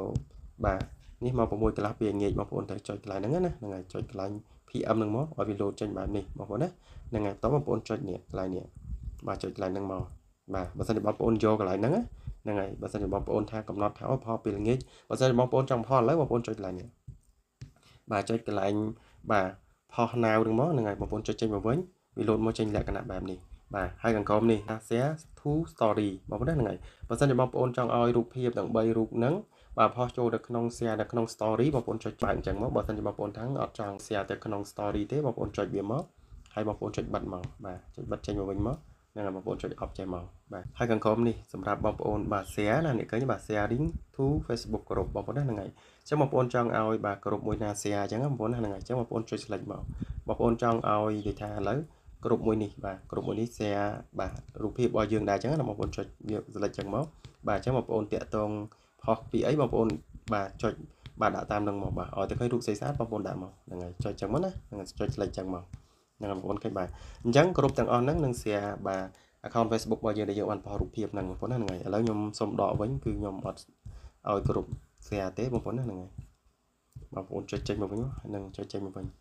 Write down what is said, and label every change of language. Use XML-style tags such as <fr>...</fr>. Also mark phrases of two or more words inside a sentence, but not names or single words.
<km>បាទនេះម៉ោង6កន្លះពេលល្ងាចបងប្អូនត្រូវចុចកន្លែងហ្នឹងណាហ្នឹងហើយចុចកន្លែង PM ហ្នឹងមកឲ្យវាលោតចេញបែបនេះបងប្អូនណាហ្នឹងហើយតបបងប្អូនចុចនេះកន្លែងនេះបាទចុចកន្លែងហ្នឹងមកបាទបើសិនជាបងប្អូនយកកន្លែងហ្នឹងហ្នឹងហើយបើសិនជាបងប្អូនថាកំណត់ថាផុសពេលល្ងាចបើសិនជាបងប្អូនចង់ផុសឥឡូវបងប្អូនចុចកន្លែងនេះបាទចុចកន្លែងបាទផុស now ហ្នឹងមកហ្នឹងហើយបងប្អូនចុចចេញមកវិញវាលោតមកចេញលក្ខណៈបែបនេះ បាទហើយខាងក្រោមនេះ</km> <en>share to story</en> <km>បងប្អូនហ្នឹងហើយបើសិនជាបងប្អូនចង់ឲ្យរូបភាពទាំង3រូបហ្នឹងបាទផុសចូលទៅក្នុង share នៅក្នុង story បងប្អូនចុចបើកអញ្ចឹងមកបើសិនជាបងប្អូនថាអត់ចង់ share ទៅក្នុង story ទេបងប្អូនចុចវាមកហើយបងប្អូនចុចបិទមកបាទចុចបិទចេញមកវិញមកហ្នឹងហើយបងប្អូនចុច off ចេញមកបាទហើយខាងក្រោមនេះសម្រាប់បងប្អូនបាទ share ណានេះឃើញបាទ</km> <en>sharing to Facebook group</en> <km>បងប្អូនហ្នឹងហើយអញ្ចឹងបងប្អូនចង់ឲ្យបាទ group មួយណា share អញ្ចឹងបងប្អូ នហ្នឹងហើយអញ្ចឹងបងប្អូនចុច select មកបងប្អូនចង់ឲ្យនិយាយថាឥឡូវក្រុមមួយនេះបាទក្រុមមួយនេះ share បាទរូប ភាពរបស់យើងដែរអញ្ចឹងណាបងប្អូនចុចវា select ចឹងមកបាទអញ្ចឹងបងប្អូនតាក់ទងផុសពីអីបងប្អូនបាទចុចបាទដាក់តាមនឹងមកបាទឲ្យតែឃើញរូបស្អាតបងប្អូនដាក់មកហ្នឹងហើយចុចចឹងមកណាហ្នឹងហើយចុច select ចឹងមកហ្នឹងបងប្អូនឃើញបាទអញ្ចឹងក្រុមទាំងអស់ហ្នឹងនឹង share បាទ account Facebook របស់យើងដែលយើងបានផុសរូបភាពហ្នឹងបងប្អូនណាហ្នឹងហើយឥឡូវខ្ញុំសុំដកវិញគឺខ្ញុំអត់ឲ្យក្រុម share ទេបងប្អូនណាហ្នឹងហើយបងប្អូនចុចចេញមកវិញហ្នឹងចុចចេញមកវិញ</km>